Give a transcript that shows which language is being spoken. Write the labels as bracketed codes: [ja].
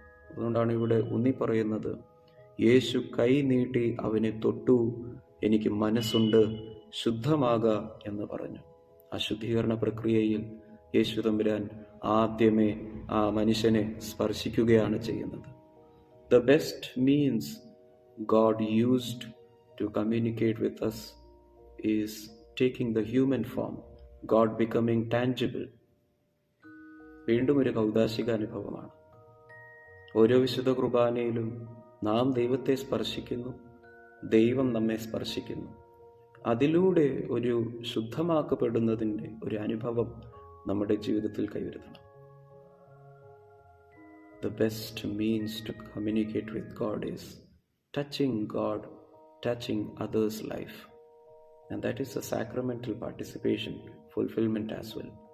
[ml] അതുകൊണ്ടാണ് ഇവിടെ പറയുന്നത്, യേശു കൈ നീട്ടി അവനെ തൊട്ടു, എനിക്ക് മനസ്സുണ്ട്, ശുദ്ധമാക എന്ന് പറഞ്ഞു. ആ ശുദ്ധീകരണ പ്രക്രിയയിൽ യേശു തമ്പുരാൻ ആദ്യമേ ആ മനുഷ്യനെ സ്പർശിക്കുകയാണ് ചെയ്യുന്നത്. [en] The best means God used to communicate with us is taking the human form, God becoming tangible. [ml] വീണ്ടും ഒരു കൗദാശിക അനുഭവമാണ്. ഓരോ വിശുദ്ധ കുർബാനയിലും നാം ദൈവത്തെ സ്പർശിക്കുന്നു, ദൈവം നമ്മെ സ്പർശിക്കുന്നു. അതിലൂടെ ഒരു ശുദ്ധമാക്കപ്പെടുന്നതിൻ്റെ ഒരു അനുഭവം നമ്മുടെ ജീവിതത്തിൽ കൈവരുത്തണം. [en] The best means to communicate with God is touching God, touching others' life. And that is a sacramental participation, fulfillment as well.